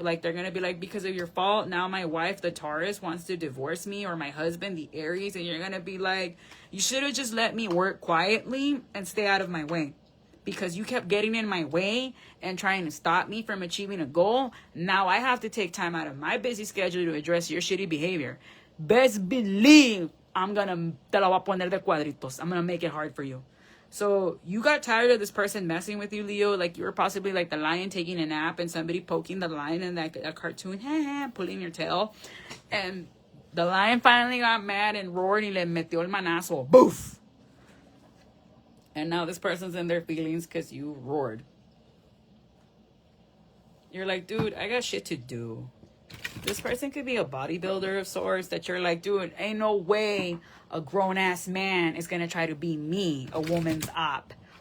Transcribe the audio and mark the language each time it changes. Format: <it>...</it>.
<en>Like, they're gonna be like, because of your fault, now my wife, the Taurus, wants to divorce me, or my husband, the Aries. And you're gonna be like, you should have just let me work quietly and stay out of my way, because you kept getting in my way and trying to stop me from achieving a goal. Now I have to take time out of my busy schedule to address your shitty behavior. Best believe</en> <es>te la voy a poner de cuadritos.</es> <en>I'm gonna make it hard for you. So you got tired of this person messing with you, Leo. Like, you were possibly like the lion taking a nap and somebody poking the lion in that cartoon, pulling your tail. And the lion finally got mad and roared</en> <es>y le metió el manazo.</es> <en>Boof! And now this person's in their feelings because you roared. You're like, dude, I got shit to do. This person could be a bodybuilder of sorts that you're like, dude, ain't no way a grown-ass man is going to try to be me, a woman's op.</en>